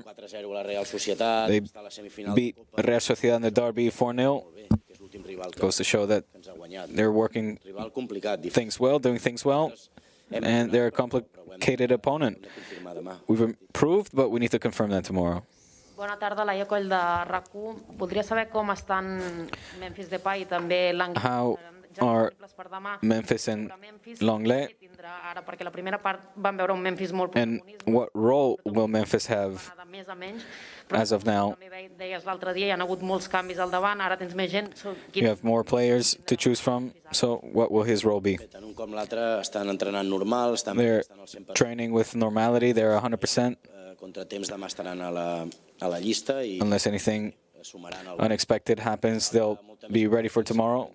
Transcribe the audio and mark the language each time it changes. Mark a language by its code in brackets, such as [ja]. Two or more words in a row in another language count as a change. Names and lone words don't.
[en] They beat Real Sociedad in the derby 4-0. Goes to show that they're working things well, doing things well, and they're a complicated opponent. We've improved, but we need to confirm that tomorrow. [ca] Bona tarda, Laia Coll de RAC1. Voldria saber com estan Memphis Depay i també l'Anglès. [en] How are Memphis and Longley? [ca] Perquè la primera part vam veure un Memphis molt [en] And what role will Memphis have as of now? [ca] Deies l'altre dia, hi ha hagut molts canvis al davant, ara tens més gent. [en] You have more players to choose from, so what will his role be? They're training with normality, they're 100%. Unless anything unexpected happens, they'll be ready for tomorrow.